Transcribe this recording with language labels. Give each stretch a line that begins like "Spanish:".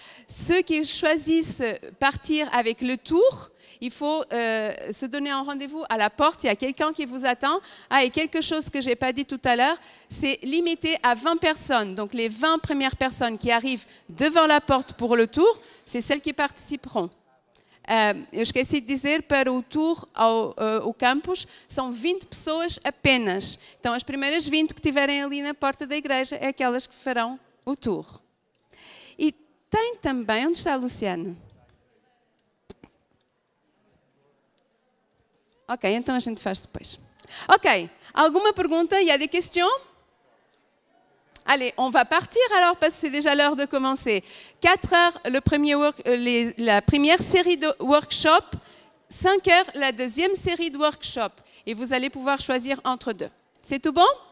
French: Ceux qui choisissent partir avec le tour, il faut se donner un rendez-vous à la porte. Il y a quelqu'un qui vous attend. Ah, et quelque chose que je n'ai pas dit tout à l'heure, c'est limité à 20 personnes. Donc, les 20 premières personnes qui arrivent devant la porte pour le tour, c'est celles qui participeront.
Portuguese: Eu esqueci de dizer, para o tour ao campus, são 20 pessoas apenas. Então, as primeiras 20 que estiverem ali na porta da igreja é aquelas que farão o tour. E tem também... Onde está Luciano? Ok, então a gente faz depois. Ok, alguma pergunta?
French: Il y a des questions? Allez, on va partir alors parce que c'est déjà l'heure de commencer. 4 heures, la première série de workshops. 5 heures, la deuxième série de workshops. Et vous allez pouvoir choisir entre deux. C'est tout bon?